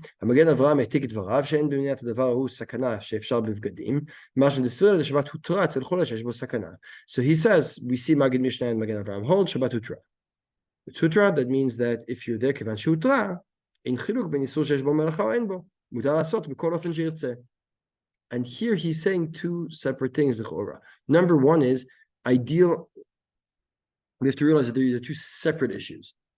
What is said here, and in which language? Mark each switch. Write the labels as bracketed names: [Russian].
[Hebrew] המגן אברהם העתיק את דבריו שאין במניעת הדבר ההוא סכנה שאפשר בבגדים. מה שמדסביר לשבת הותרה אצל חולה שיש בו סכנה. [English] So he says, we see Maggid Mishnah and Magen Avraham hold Shabbat Hutra. It's Hutra, that means that if you're there [Hebrew] כיוון שהותרה, אין חילוק בין איסור שיש בו מלאכה או אין בו. מותר לעשות בכל אופן שירצה. [English] And here he's saying two separate things. Number one is, we have to realize that there are two separate issues.